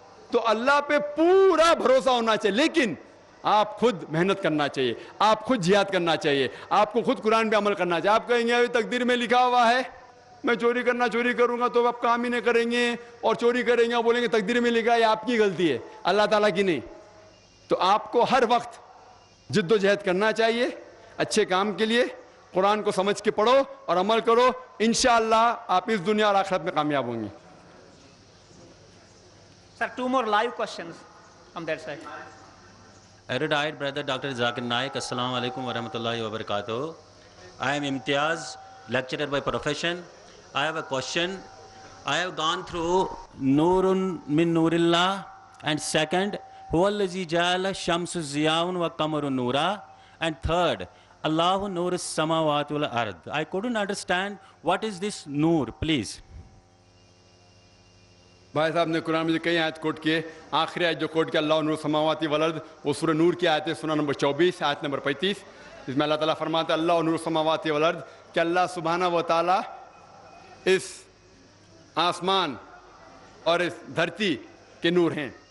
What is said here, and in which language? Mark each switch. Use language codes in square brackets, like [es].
[ur] تو اللہ پہ پورا بھروسہ ہونا چاہیے, لیکن آپ خود محنت کرنا چاہیے, آپ خود جہاد کرنا چاہیے, آپ کو خود قرآن پہ عمل کرنا چاہیے. آپ کہیں گے تقدیر میں لکھا ہوا ہے میں چوری کروں گا, تو آپ کام ہی نہیں کریں گے, اور چوری کریں گے اور بولیں گے تقدیر میں لکھا ہے, یہ آپ کی غلطی ہے, اللہ تعالیٰ کی نہیں. تو آپ کو ہر وقت جد و جہد کرنا چاہیے اچھے کام کے لیے. قرآن کو سمجھ کے پڑھو اور عمل کرو, انشاءاللہ آپ اس دنیا اور آخرت میں کامیاب ہوں گے. [en] Sir, 2 more live questions from that side. Erudite brother Dr. Zakir Naik, [ar] Assalamu alaikum wa rahmatullahi wa barakatuh. [en] I am Imtiaz, lecturer by profession. I have a question. I have gone through [ar] Nurun min Nurillah, [en] and second, [ar] Huwallazi ja'ala shamsu ziyaun wa qamaru nura, [en] and third, [ar] Allahu nur as-samawati wal ard. [en] I couldn't understand what is this nur, please. [ur] بھائی صاحب نے قرآن میں کئی آیت کوٹ کیے, آخری آیت جو کوٹ کیا [ar] اللہ نور سماواتی والارض, [ur] وہ سورہ نور کی آیت ہے, سورہ نمبر 24 آیت نمبر 35, اس میں اللہ تعالیٰ فرماتا ہے اللہ نور سماواتی والارض, کہ اللہ سبحانہ و تعالیٰ اس آسمان اور اس دھرتی کے نور ہیں.